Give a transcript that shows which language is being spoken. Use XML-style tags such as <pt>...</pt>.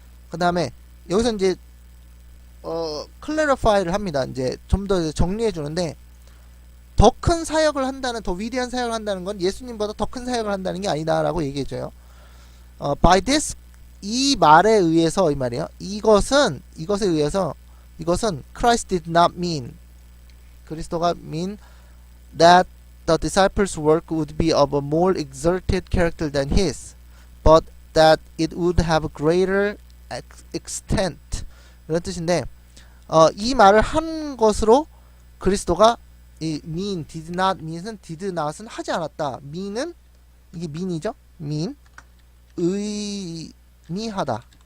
<ko>그 다음에 여기서 이제 클래리파이를 합니다. 이제 좀 더 정리해 주는데 더 큰 사역을 한다는, 더 위대한 사역을 한다는 건 예수님보다 더 큰 사역을 한다는 게 아니다라고 얘기해줘요.</ko> <en>by this,</en> <ko>이 말에 의해서, 이 말이에요. 이것에 의해서, 이것은</ko> <en>Christ did not mean,</en> <ko>그리스도가</ko> <en>mean that the disciples' work would be of a more exerted character than his, but that it would have a greater extent.</en> <ko>이런 뜻인데, 이 말을 한 것으로 그리스도가 이 mean,</ko> <en>did not mean</en> <ko>은 did not은 하지 않았다. mean은 이게 mean이죠. mean 의미하다.</ko>